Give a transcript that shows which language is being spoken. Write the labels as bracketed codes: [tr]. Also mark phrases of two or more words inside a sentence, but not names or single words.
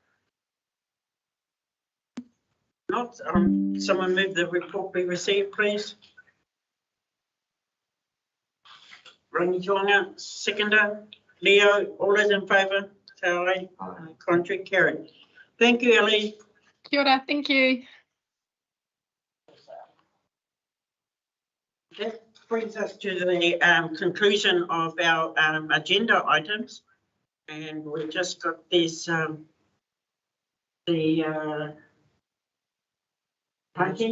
[en] Not. Someone move the report be received, please. Rangi Tonga, seconder. Leo, all those in favour, say aye. Aye. Contrary carried. Thank you, Ellie. [mi] Kia ora, [en] thank you. That brings us to the conclusion of our agenda items, and we've just got this Parking?